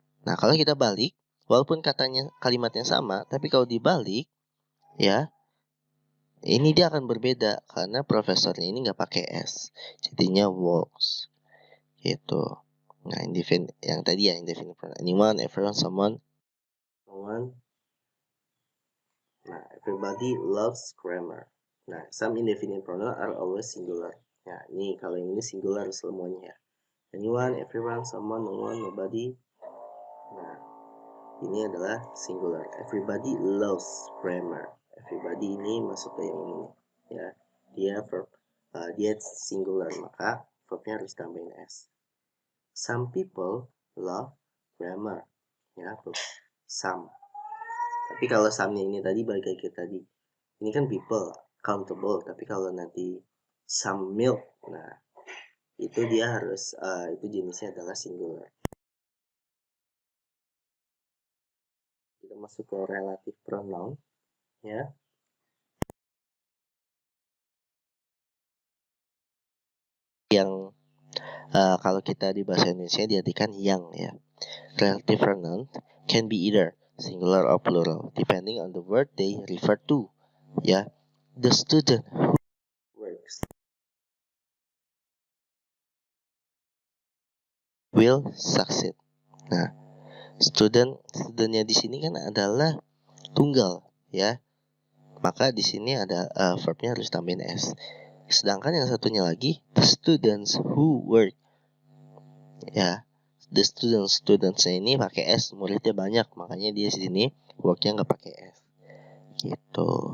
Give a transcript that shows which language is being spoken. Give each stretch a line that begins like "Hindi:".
Indonesian: Nah, kalau kita balik, walaupun kalimatnya sama, tapi kalau dibalik, ya, ini dia akan berbeda karena profesornya ini nggak pakai S, jadinya walks, gitu. Nah, yang tadi ya indefinite pronoun, anyone, everyone, someone, no one.
English: Nah, everybody loves grammar. Nah, some indefinite pronoun are always singular.
Indonesian: Nah, ini kalau yang ini singular semuanya ya.
English: Anyone, everyone, someone, no one, nobody.
Indonesian: Nah, ini adalah singular.
English: Everybody loves grammar.
Indonesian: Everybody ini masuk ke yang ini ya. Dia singular, maka verbnya harus tambahin S.
English: Some people love grammar ya, some.
Indonesian: Tapi kalau some-nya ini tadi balik lagi ke tadi. Ini kan people countable, tapi kalau nanti some milk, nah itu dia harus itu jenisnya adalah singular. Kita masuk ke relative pronoun ya. Yang kalau kita di bahasa Indonesia diartikan yang ya.
English: Relative pronoun can be either singular or plural depending on the word they refer to. Ya, the student who works will succeed.
Indonesian: Nah, studentnya di sini kan adalah tunggal ya. Maka di sini ada verbnya harus tambahin S. Sedangkan yang satunya lagi
English: the students who work
Indonesian: ya. The studentsnya ini pakai S, muridnya banyak, makanya dia di sini worknya nggak pakai S. Gitu.